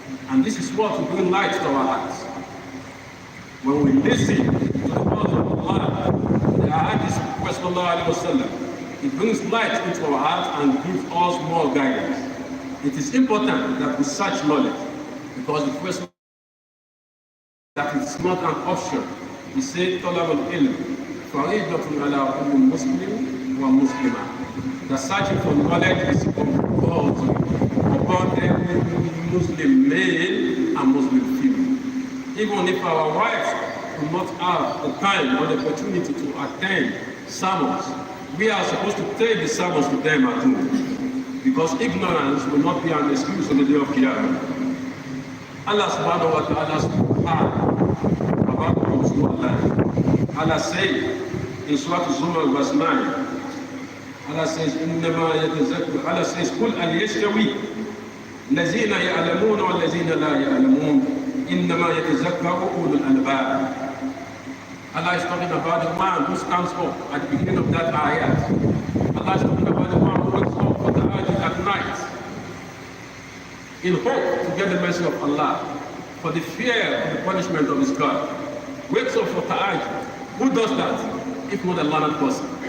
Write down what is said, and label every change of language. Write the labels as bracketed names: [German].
[English] And this is what will bring light to our hearts. When we listen to the words of Allah, the Ahadith of Prophet ﷺ, it brings light into our hearts and gives us more guidance. It is important that we search knowledge, because the first that it's not an option. [Arabic] He said, طلب العلم فريضة على كل مسلم ومسلمة. [English] The searching for knowledge is compulsory upon every Muslim male and Muslim female. Even if our wives do not have the time or the opportunity to attend sermons, we are supposed to take the sermons to them at home, because ignorance will not be an excuse on the day of Qiyamah. Allah subhanahu wa ta'ala spoke about those who are lying. Allah said in Surah Zumar verse 9, Allah says, [Arabic] إنما يتذكر, [English] Allah says, [Arabic] قل أن يستوي الذين يعلمون والذين لا يعلمون إنما يتذكر أولو الألباب. [English] Allah is talking about the man who stands up at the beginning of that ayat. Allah is talking about the man who wakes up for the ayat at night in hope to get the mercy of Allah, for the fear of the punishment of his God. Wakes up for ta'ajjud. Who does that if not a learned person?